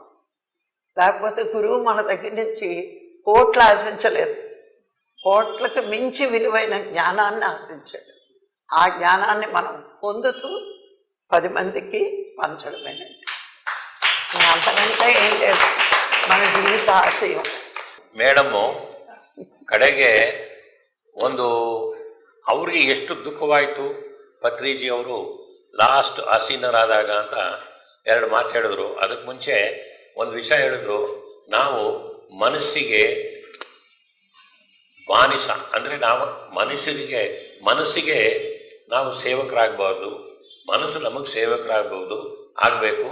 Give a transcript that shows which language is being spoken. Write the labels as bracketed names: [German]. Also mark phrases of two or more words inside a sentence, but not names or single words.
[Telugu] లేకపోతే గురువు మన దగ్గర నుంచి కోట్లు ఆశించలేదు, కోట్లకు మించి విలువైన జ్ఞానాన్ని ఆశించాడు. ఆ జ్ఞానాన్ని మనం పొందుతూ 10 మందికి పంచడమేనండి. అంతకంటే ఏం లేదు మన జీవిత ಆಸೆಯು. [Kannada] ಮೇಡಮ್ಮು ಕಡೆಗೆ ಒಂದು ಅವ್ರಿಗೆ ಎಷ್ಟು ದುಃಖವಾಯಿತು ಪತ್ರಿಜಿ ಅವರು ಲಾಸ್ಟ್ ಆಸೀನರಾದಾಗ ಅಂತ 2 ಮಾತು ಹೇಳಿದ್ರು. ಅದಕ್ಕೆ ಮುಂಚೆ ಒಂದು ವಿಷಯ ಹೇಳಿದ್ರು, ನಾವು ಮನಸ್ಸಿಗೆ ಬಾನಿಸ ಅಂದರೆ ನಾವು ಮನಸ್ಸಿಗೆ ನಾವು ಸೇವಕರಾಗಬಾರ್ದು, ಮನಸ್ಸು ನಮಗೆ ಸೇವಕರಾಗಬಹುದು ಆಗಬೇಕು.